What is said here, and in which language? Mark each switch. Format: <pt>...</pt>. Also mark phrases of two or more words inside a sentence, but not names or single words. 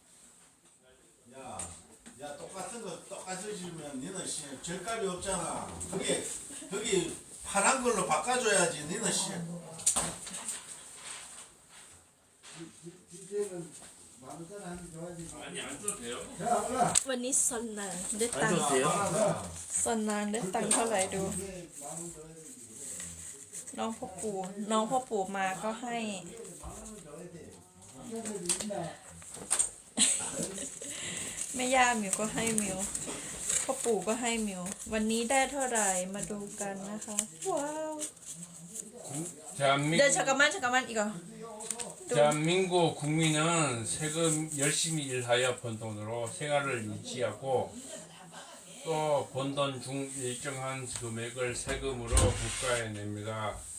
<ko>야, 똑같은 거 똑같이 주면 니는 절값이 없잖아. 거기 파란 걸로 바꿔줘야지. 니는 이제는 많은 사람 줘야지. 아니 안 줘도 돼요. 자, 올라.</ko> <th>วันนี้ซอนนาได้ตังค์ซอนนาได้ตังค์เท่าไหร่ดู น้องพ่อปู่มาก็ให้ แม่ย่ามิวก็ให้มิวพ่อปู่ก็ให้มิววันนี้ได้เท่าไหร่มาดูกันนะคะว้าว</th> <ko>대한민국 네 잠깐만 이거 대한민국 국민은 세금 열심히 일하여 번 돈으로 생활을 유지하고 또 번 돈 중 일정한 금액을 세금으로 국가에 냅니다.</ko>